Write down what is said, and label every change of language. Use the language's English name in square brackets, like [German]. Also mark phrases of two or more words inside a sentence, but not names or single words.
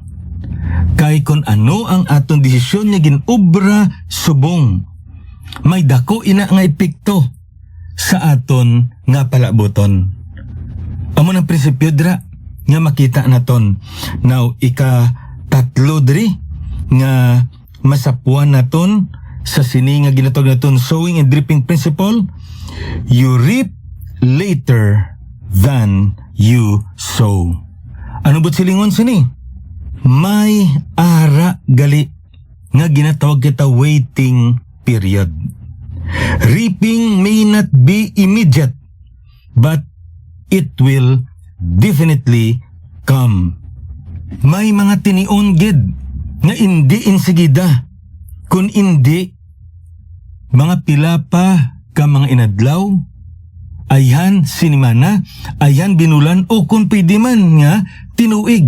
[Hiligaynon] Kay kon ano ang aton desisyon nga ginobra subong, may dako ina nga epekto sa aton nga palaboton. Amo ng prinsipyo dira nga makita naton. Now, ika-tatlo diri nga masapuan naton sa sini nga ginatawag naton [English] sowing and reaping principle. You reap later than you sow. [Hiligaynon] Ano ba silingon sini? May ara gali nga ginatawag kita [English] waiting period. Reaping may not be immediate, but it will definitely come. [Hiligaynon] May mga tinion gid nga hindi insigida, kun hindi mga pila pa ka mga inadlaw, ayhan sinimana, ayhan binulan o kung pwede man nga tinuig.